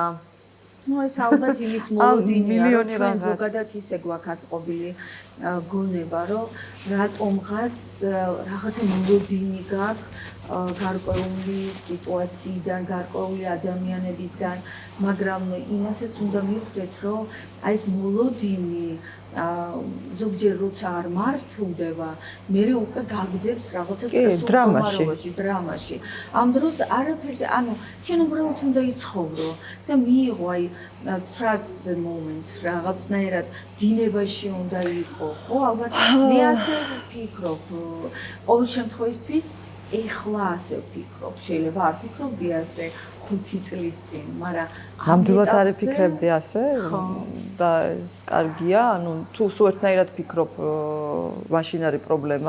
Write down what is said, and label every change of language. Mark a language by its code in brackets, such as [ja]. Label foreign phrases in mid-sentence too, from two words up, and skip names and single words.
[ka] ეს ალბათ იმის მოლოდინია, რომ ჩვენ ზოგადად ისე გვაქვს აწყობილი გონება, რომ რატომღაც რაღაცა მოლოდინი გაქვს გარკვეული სიტუაციიდან, გარკვეული ადამიანებისგან, მაგრამ იმასაც უნდა მივხვდეთ, რომ აი ეს მოლოდინი ზოგჯერ როცა არ მართლდება, მე უკვე გაგძებს რაღაცა სტრესულ დრამაში. ამ დროს არაფერზე, ანუ შენ უბრალოდ უნდა იცხოვრო და მიიღო აი [en] trust the moment, [ka] რაღაცნაირად დინებაში უნდა იყო. ხო, ალბათ მე ასე ვფიქრობ. ყოველ შემთხვევისთვის ეხლა ასე ვფიქრობ. შეიძლება არ ვფიქრობდი ასე 5 წლის წინ, მაგრამ ნამდვილად არ ვფიქრებდი ასე და ეს კარგია, ანუ თუ სულ ერთნაირად ვფიქრობ, მაშინ არის პრობლემა.